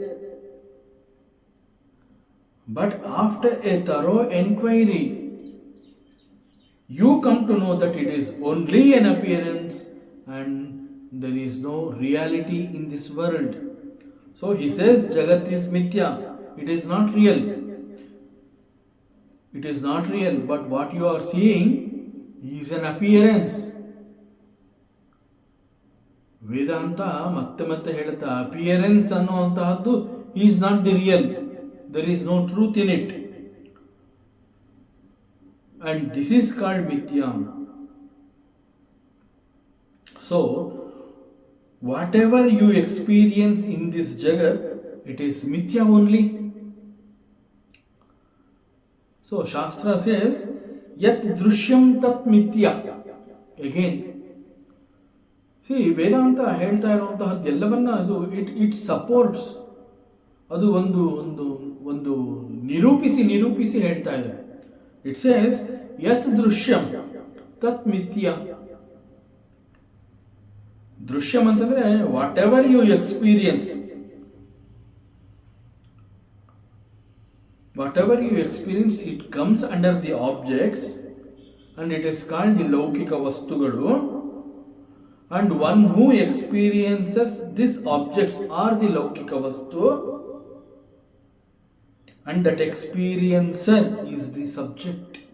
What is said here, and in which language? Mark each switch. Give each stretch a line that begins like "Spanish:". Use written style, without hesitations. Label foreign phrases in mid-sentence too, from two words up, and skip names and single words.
English: But after a thorough inquiry, you come to know that it is only an appearance and there is no reality in this world. So he says Jagat is Mithya, it is not real. It is not real, but what you are seeing is an appearance.
Kannada: ವೇದಾಂತ ಮತ್ತೆ ಮತ್ತೆ ಹೇಳುತ್ತಾ ಅಪಿಯರೆನ್ಸ್ ಅನ್ನುವಂತಹದ್ದು
English: is not the real, there is no truth in it, and this is called mithya. So whatever you experience in this jagat, it is mithya only. So shastra says
Sanskrit: ಯತ್ ದೃಶ್ಯಂ ತತ್ ಮಿಥ್ಯಾ.
Kannada: ಅಗೇನ್ ವೇದಾಂತ ಹೇಳ್ತಾ ಇರುವಂತಹದ್ದು ಎಲ್ಲವನ್ನ ಅದು
English: it supports,
Kannada: ಅದು ಒಂದು ಒಂದು ಒಂದು ನಿರೂಪಿಸಿ ಹೇಳ್ತಾ ಇದೆ.
English: It says
Sanskrit: ಯತ್ ದೃಶ್ಯಂ ತತ್ ಮಿಥ್ಯಾ.
Kannada: ದೃಶ್ಯಂ ಅಂತಂದ್ರೆ
English: whatever you experience, whatever you experience, it comes under the objects and it is called the
Kannada: ಲೌಕಿಕ ವಸ್ತುಗಳು,
English: and one who experiences these objects are the
Kannada: ಲೌಕಿಕ ವಸ್ತು,
English: and that experiencer is the subject.